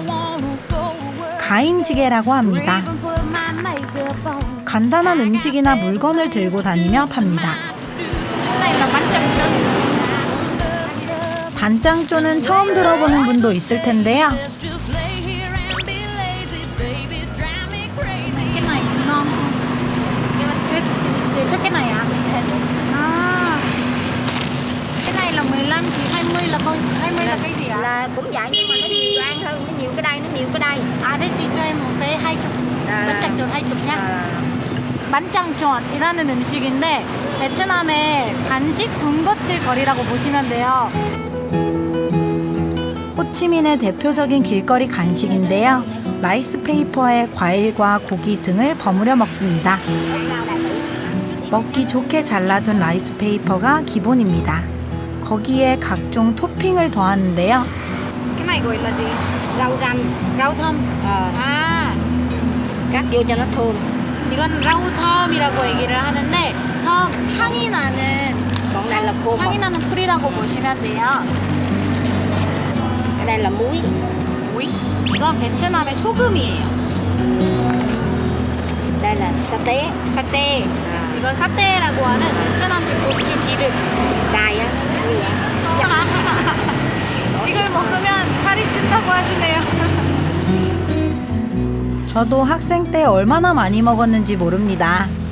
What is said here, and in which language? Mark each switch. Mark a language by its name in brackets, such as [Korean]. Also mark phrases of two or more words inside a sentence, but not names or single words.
[Korean] 가인지게라고 합니다. 간단한 음식이나 물건을 들고 다니며 팝니다. 반짱조는 처음 들어보는 분도 있을 텐데요. [Vietnamese] Cái này ngon không? Nhưng mà chị thích cái này ạ? À, Cái này là 15, chị 20 là con 20 là cái gì ạ? là cũng vậy nhưng mà nó nhiều ăn hơn, nó nhiều cái đây, nó nhiều cái đây. À thế chị cho em một cái 20. [Korean] 반짱조 20 nha. 만짱존이라는 음식인데 베트남의 간식 군것질 거리라고 보시면 돼요. 호치민의 대표적인 길거리 간식인데요. 라이스페이퍼에 과일과 고기 등을 버무려 먹습니다. 먹기 좋게 잘라둔 라이스페이퍼가 기본입니다. 거기에 각종 토핑을 더하는데요. [Vietnamese] Cái này gọi là gì? Rau răm, rau thơm. 아, cắt vô cho nó thơm. [Korean] 이건 라우텀이라고 얘기를 하는데 더 향이 나는 [Vietnamese] Còn đây là khô [Korean] 향이 나는 풀이라고 보시면 돼요. [Vietnamese] Ở đây là muối. [Korean] 오이. 이건 베트남의 소금이에요. [Vietnamese] Đây là sa tế. [Korean] 사떼. 이건 사떼라고 하는 베트남식 고추 기름. [Vietnamese] Cay á. [Korean] 이걸 먹으면 살이 찐다고 하시네요. 저도 학생 때 얼마나 많이 먹었는지 모릅니다.